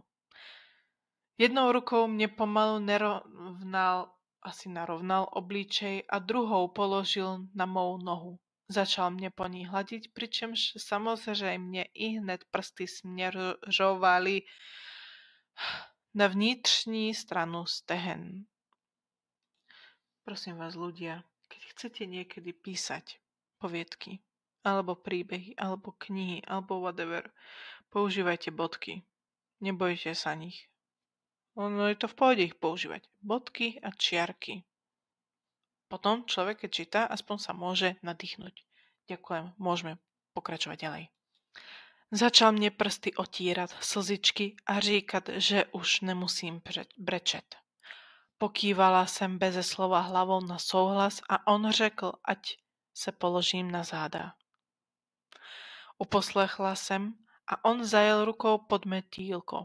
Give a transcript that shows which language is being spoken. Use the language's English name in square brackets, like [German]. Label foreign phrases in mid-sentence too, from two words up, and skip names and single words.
[Czech] Jednou rukou mě pomalu narovnal obličej a druhou položil na mou nohu. Začal mě po ní hladit, přičemž samozřejmě i hned prsty směřovaly na vnitřní stranu stehen. [Slovak] Prosím vás, ľudia, keď chcete niekedy písať poviedky, alebo príbehy, alebo knihy, alebo whatever, používajte bodky. Nebojte sa nich. Ono je to v pohode ich používať. Bodky a čiarky. Potom človek, keď číta, aspoň sa môže nadýchnuť. Ďakujem, môžeme pokračovať ďalej. [Czech] Začal mě prsty otírat, slzičky a říkat, že už nemusím brečet. Pokývala jsem beze slova hlavou na souhlas a on řekl, ať se položím na záda. Uposlechla jsem a on zajel rukou pod mé týlko.